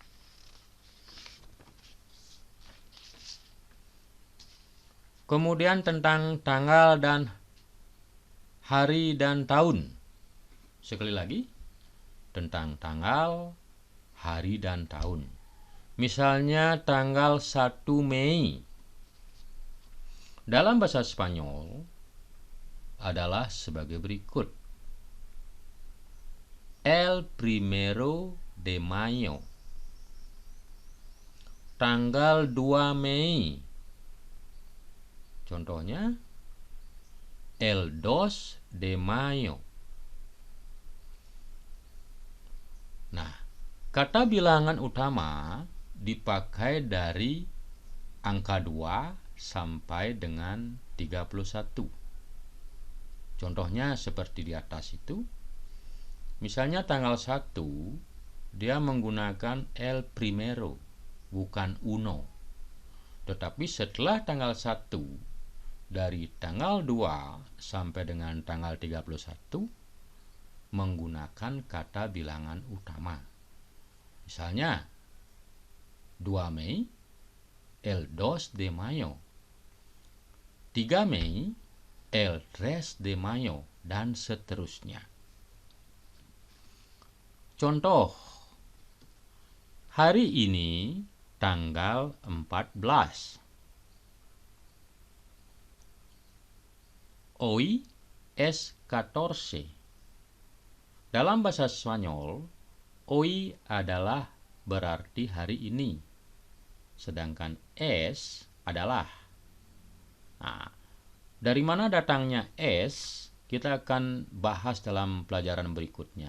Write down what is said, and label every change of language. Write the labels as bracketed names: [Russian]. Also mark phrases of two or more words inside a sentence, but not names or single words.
[Indonesian] Kemudian tentang tanggal dan hari dan tahun. Sekali lagi, tentang tanggal, hari dan tahun. Misalnya tanggal 1 Mei. Dalam bahasa Spanyol adalah sebagai berikut. [Spanish] El primero de mayo. [Indonesian] Tanggal 2 Mei. Contohnya, [Spanish] el 2 de mayo. [Indonesian] Nah, kata bilangan utama dipakai dari angka 2 sampai dengan 31. Contohnya seperti di atas itu. Misalnya tanggal 1, dia menggunakan [Spanish] el primero, [Indonesian] bukan uno. Tetapi setelah tanggal 1, dari tanggal 2 sampai dengan tanggal 31, menggunakan kata bilangan utama. Misalnya, 2 Mei, [Spanish] el 2 de mayo. [Indonesian] 3 Mei, [Spanish] el 3 de mayo, [Indonesian] dan seterusnya. Contoh, hari ini tanggal 14. [Spanish] Hoy es 14. [Indonesian] Dalam bahasa Spanyol, hoy adalah berarti hari ini, sedangkan es adalah. Nah, dari mana datangnya es, kita akan bahas dalam pelajaran berikutnya.